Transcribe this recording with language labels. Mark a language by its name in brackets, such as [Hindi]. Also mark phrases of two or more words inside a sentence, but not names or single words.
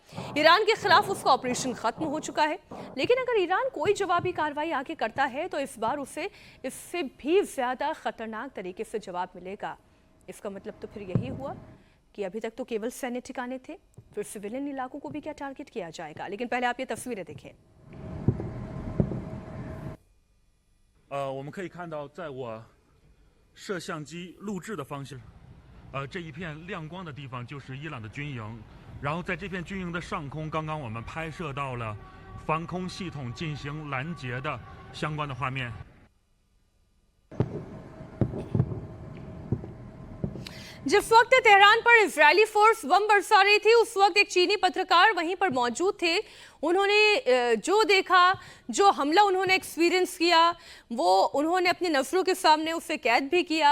[Hindi] ईरान के खिलाफ उसका ऑपरेशन खत्म हो चुका है, लेकिन अगर ईरान कोई जवाबी कार्रवाई आगे करता है तो इस बार उसे इससे भी ज्यादा खतरनाक तरीके से जवाब मिलेगा। इसका मतलब तो फिर यही हुआ कि अभी तक तो केवल सैन्य ठिकाने थे, फिर सिविलियन इलाकों को भी क्या टारगेट किया जाएगा। लेकिन पहले आप ये तस्वीरें देखें। [Chinese] 我们可以看到，在我摄像机录制的方向，这一片亮光的地方就是伊朗的军营，然后在这片军营的上空，刚刚我们拍摄到了防空系统进行拦截的相关的画面。 [Hindi] जिस वक्त तेहरान पर इजरायली फोर्स बम बरसा रही थी, उस वक्त एक चीनी पत्रकार वहीं पर मौजूद थे। उन्होंने जो देखा, जो हमला उन्होंने एक्सपीरियंस किया, वो उन्होंने अपनी नजरों के सामने उसे कैद भी किया।